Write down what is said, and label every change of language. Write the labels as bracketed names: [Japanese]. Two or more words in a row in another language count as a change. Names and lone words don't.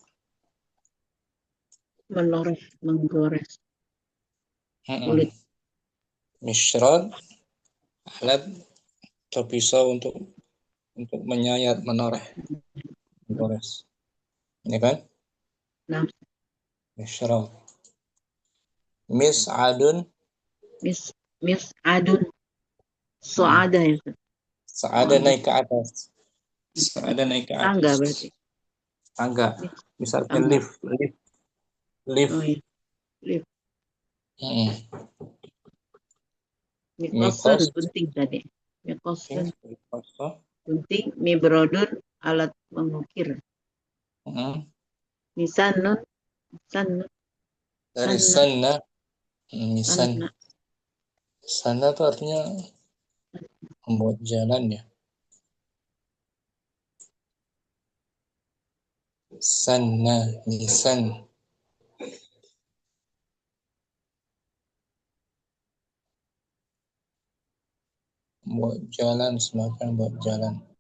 [Indonesian] Menoreh. Menggores Mm-mm. kulit. Mishrot, alat atau pisau untuk menyayat, menoreh, menggores. Ini kan Nah, [Arabic] mishrot. Mis'adun, mis, mis'adun. mm, Soada ya. seada Soada. [Indonesian] naik ke atas, seada naik ke Tangga atas. berarti. Tangga, Mis, misalnya tangga. [English] lift, lift, lift. [Indonesian] Oh ya. Lift. Mm-mm. [Arabic] Mikosur Mikos, [Indonesian] gunting tadi. okay. [Arabic] Mikosur Mikos, [Indonesian] gunting. Mibrodun alat mengukir. mm-mm. [Arabic] Misanun. Sanun. [Indonesian] Dari [Arabic] Sanna. [Indonesian] sana, misan, [Arabic] Sanna. [Indonesian] sana itu artinya membuat jalan ya. [Arabic] Sana, misan, [Indonesian] buat jalan, semacam buat jalan.